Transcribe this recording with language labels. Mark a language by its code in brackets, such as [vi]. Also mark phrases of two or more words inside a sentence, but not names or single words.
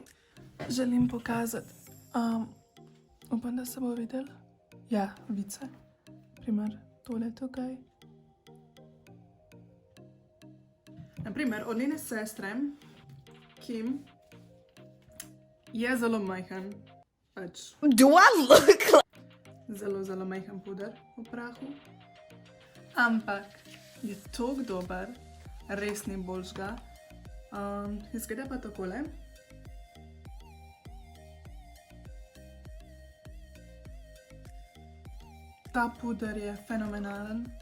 [sl] Želim pokazati, upam, da se bo videl. Ja, vidi se. Naprimer, tole tukaj. Naprimer, od njene sestre, Kim, je zelo majhen. [en] Do I look like... [sl] Zelo, zelo majhen puder v prahu. Ampak je toliko dober, res ni boljšega. Izgleda pa takole. Ta puder je fenomenalen.